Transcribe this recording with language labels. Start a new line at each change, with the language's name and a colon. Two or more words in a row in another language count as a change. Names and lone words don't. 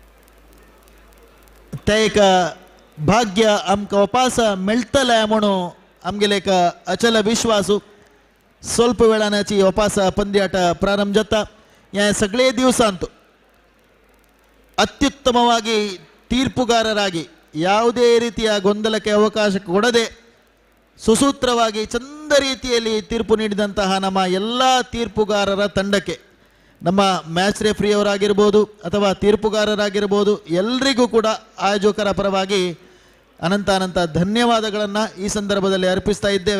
Konkani: ते एक भाग्य आमका वापस मिळतले म्हणून आमगेले एक अचल विश्वासू ಸ್ವಲ್ಪ ವೇಳಾನಾಚಿ ವಾಪಸ್ ಪಂದ್ಯಾಟ ಪ್ರಾರಂಭ ಜತ್ತ ಯಾ ಸಗಳೆ ದಿವಸಾಂತು
Kannada: ಅತ್ಯುತ್ತಮವಾಗಿ ತೀರ್ಪುಗಾರರಾಗಿ ಯಾವುದೇ ರೀತಿಯ ಗೊಂದಲಕ್ಕೆ ಅವಕಾಶ ಕೊಡದೆ ಸುಸೂತ್ರವಾಗಿ ಚಂದ ರೀತಿಯಲ್ಲಿ ತೀರ್ಪು ನೀಡಿದಂತಹ ನಮ್ಮ ಎಲ್ಲ ತೀರ್ಪುಗಾರರ ತಂಡಕ್ಕೆ ನಮ್ಮ ಮ್ಯಾಚ್ ರೆಫ್ರಿಯವರಾಗಿರ್ಬೋದು ಅಥವಾ ತೀರ್ಪುಗಾರರಾಗಿರ್ಬೋದು ಎಲ್ರಿಗೂ ಕೂಡ ಆಯೋಜಕರ ಪರವಾಗಿ ಅನಂತ ಧನ್ಯವಾದಗಳನ್ನು ಈ ಸಂದರ್ಭದಲ್ಲಿ ಅರ್ಪಿಸ್ತಾ ಇದ್ದೇವೆ.